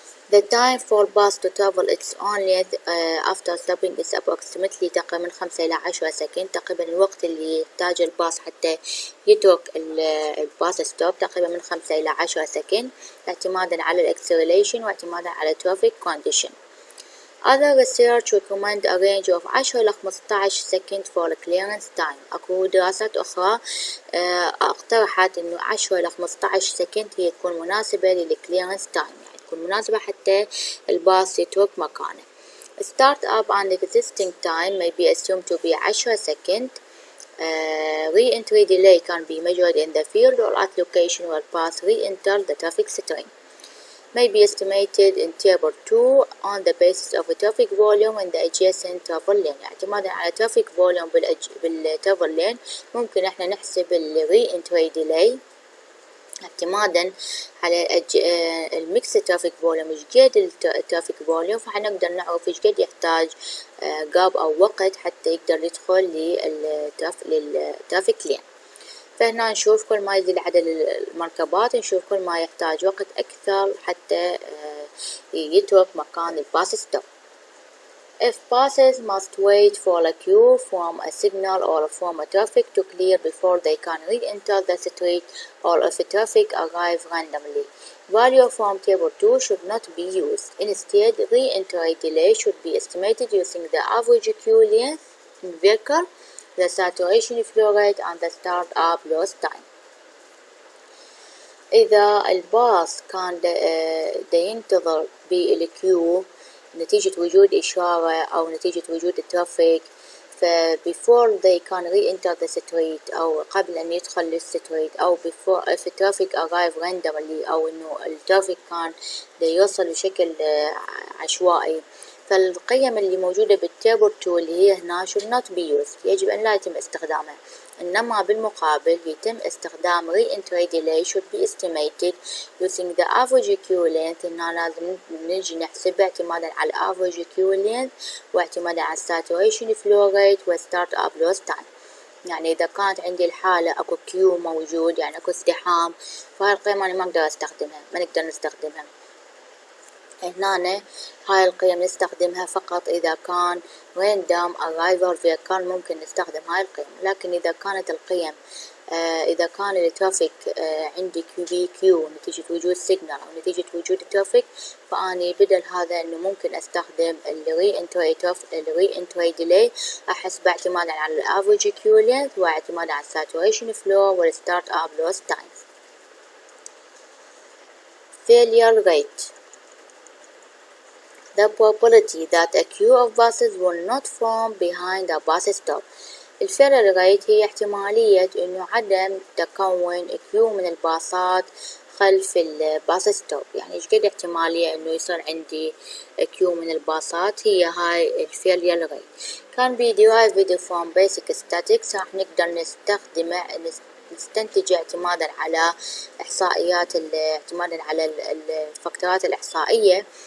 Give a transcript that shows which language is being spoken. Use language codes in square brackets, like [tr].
[en] The time for bus to travel its own length after stopping is approximately [ar] تقريبا من 5 إلى 10 سكند. تقريبا الوقت اللي يحتاج الباص حتى يترك الباص ستوب تقريبا من 5 إلى 10 سكند اعتمادا على الاكسلريشن واعتمادا على traffic condition. [en] Other research recommend a range of 10 [ar] إلى 15 سكند [en] for clearance time. [ar] أكو دراسات أخرى اقترحت إنه 10 إلى 15 سكند هي تكون مناسبة للclearance time، يعني تكون مناسبة حتى الباص يترك مكانه. [en] Start up and existing time may be assumed to be 10 second. Re-entry delay can be measured in the field or at location where bus re-enter the traffic stream. May be estimated in table 2 on the basis of a traffic volume in the adjacent travel lane. [ar] اعتمادا على traffic volume بالtravel lane ممكن احنا نحسب ال re-entry delay اعتمادا على الميكس ترافيك فوليوم ايش قد الترافيك فوليوم، فحنقدر نعرف ايش قد يحتاج جاب او وقت حتى يقدر يدخل للترافيك لين. فهنا نشوف كل ما يزيد عدد المركبات نشوف كل ما يحتاج وقت أكثر حتى يترك مكان الباص ستوب. [en] If buses must wait for a queue from a signal or from a traffic to clear before they can re-enter the street, or if traffic arrives randomly, value from table 2 should not be used. Instead, re-entry delay should be estimated using the average queue length in vehicle, the saturation flow rate, and the start-up loss time. [ar] إذا الباص كان ينتظر بالكيو نتيجة وجود إشارة أو نتيجة وجود الترافيك، [en] before they can re-enter the street [ar] أو قبل أن يدخل للستريت، أو [en] before if traffic arrive randomly، [ar] أو إنه الترافيك كان يوصل بشكل عشوائي، فالقيم اللي موجودة بالتيبل 2 اللي هي هنا [en] should not be used، [ar] يجب أن لا يتم استخدامها. إنما بالمقابل يتم استخدام [en] re-entry delay should be estimated using the average queue length. [ar] هنا لازم نجي نحسبها اعتمادا على average queue length واعتمادا على saturation flow rate و start up loss time. يعني إذا كانت عندي الحالة أكو كيو موجود، يعني أكو ازدحام، فهاي القيمة أنا ما أقدر أستخدمها، ما نقدر نستخدمها. هنا هاي القيم نستخدمها فقط إذا كان [en] random arrival vehicle [ar] ممكن نستخدم هاي القيم، لكن إذا كانت القيم إذا كان الترافيك عندي كيو نتيجة وجود سيجنال أو نتيجة وجود ترافيك، فأني بدل هذا إنه ممكن أستخدم الري انتري ديلي، أحسب اعتمادا على الافريج كيو لينث واعتمادا على الساتوريشن فلو والستارت اب لوس تايم. [en] failure rate. The probability that a queue of buses will not form behind a bus stop. [ar] الفيلر ريت هي احتمالية إنه عدم تكون كيو من الباصات خلف الباص ستوب، يعني إيش قد احتمالية إنه يصير عندي كيو من الباصات، هي هاي الفيلر ريت. كان [en] be derived from basic statistics، [ar] راح نقدر نستنتج اعتمادا على إحصائيات اعتمادا على الفاكتورات الإحصائية.